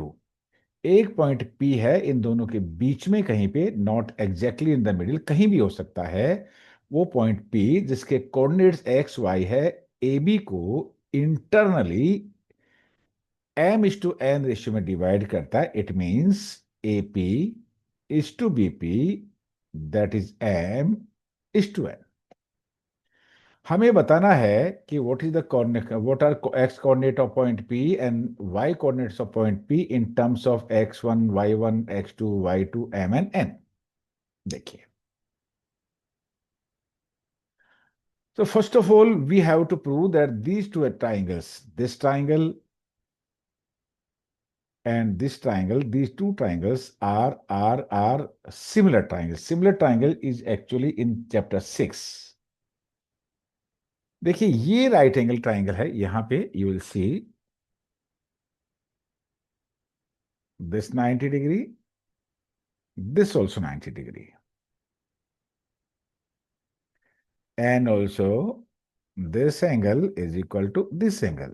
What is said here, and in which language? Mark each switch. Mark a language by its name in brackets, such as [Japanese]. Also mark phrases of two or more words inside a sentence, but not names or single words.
[Hindi] एक पॉइंट P है इन दोनों के बीच में कहीं पे [English] not exactly in the middle [Hindi] कहीं भी हो सकता है वो पॉइंट P जिसके कोऑर्डिनेट्स एक्स वाई है ए बी को इंटरनली [English] m is to n ratio [Hindi] में डिवाइड करता है। [English] it means A P is to B P that is m is to n. [Hindi] हमें बताना है कि [English] what is the coordinate what are x coordinate of point P and y coordinates of point P in terms of x1 y1 x2 y2 m and n. [Hindi] देखिए, [English] so first of all we have to prove that these two triangles, this triangle and this triangle, these two triangles are similar triangles. Similar triangle is actually in chapter 6। [Hindi] देखिए ये [English] right angle triangle [Hindi] है, यहां पे [English] you will see this 90 degree, this also 90 degree, and also this angle is equal to this angle.